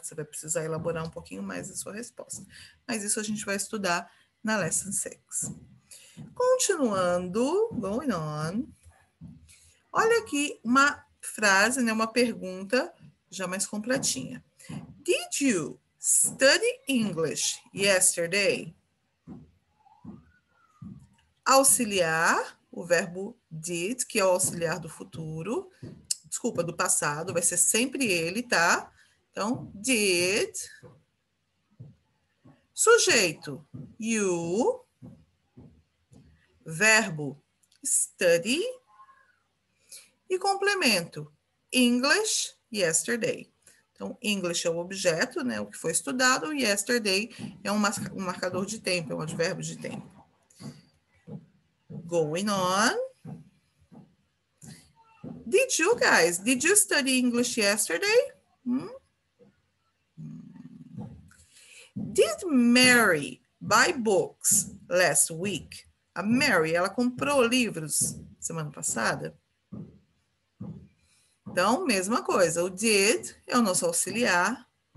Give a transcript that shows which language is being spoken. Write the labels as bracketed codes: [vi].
[pt] Você vai precisar elaborar um pouquinho mais a sua resposta. Mas isso a gente vai estudar na Lesson 6. Continuando, [en] going on. [pt] Olha aqui uma frase, né? Uma pergunta já mais completinha. [en] Did you study English yesterday? [pt] Auxiliar, o verbo did, que é o auxiliar do futuro. Desculpa, do passado, vai ser sempre ele, tá? Então, did. Sujeito, you. Verbo, study. E complemento, English, yesterday. Então, English é o objeto, né? O que foi estudado. Yesterday é um marcador de tempo, é um advérbio de tempo. [en] Going on. Did you study English yesterday? Did Mary buy books last week? [pt] A Mary, ela comprou livros semana passada? Então, mesma coisa. O did é o nosso auxiliar.